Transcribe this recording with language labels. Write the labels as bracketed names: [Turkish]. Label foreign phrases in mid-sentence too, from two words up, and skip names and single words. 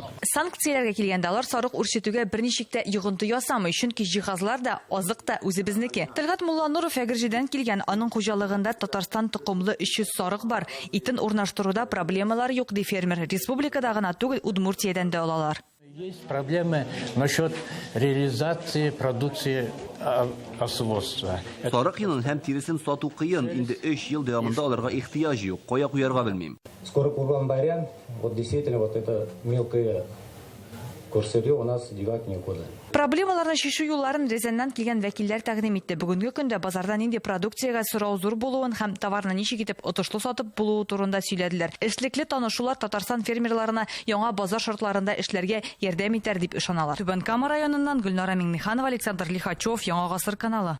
[Tatar] Санкцияләргә килгәндә алар сарык үрчетүгә берничек тә йогынты ясамый, чөнки җиһазлар да, азык та үзебезнеке. Тәлгат Муллануров Әгерҗедән килгән, аның хуҗалыгында Татарстан токымлы 300 сарык бар. Итен урнаштыруда проблемалар юк ди фермер. Республикада гына түгел, Удмуртиядән дә алалар. [Russian] Есть проблемы насчет реализации продукции овцеводства. [Tatar] Сарык йонын һәм тиресен сату кыен, инде 3 ел дәвамында аларга ихтыяҗ юк. Кая куярга белмим. [Russian] Скоро Курбан-Байрам, вот действительно вот это мелкое курсырье у нас девать некуда. [Tatar] Проблемаларны шишу юлларын Рязаннан килгән вәкилләр тәкъдим итте. Бүгенге көндә базарда нинди продукциягә сорау зур булуын һәм товарны ничек итеп отышлы сатып булуы турында сөйләделәр. Эшлекле танышулар Татарстан фермерларына яңа базар шартларында эшләргә ярдәм итәр дип ышаналар. Түбән Кама районыннан Гөлнара Миңнеханова, Александр Лихачев, Яңа гасыр каналы.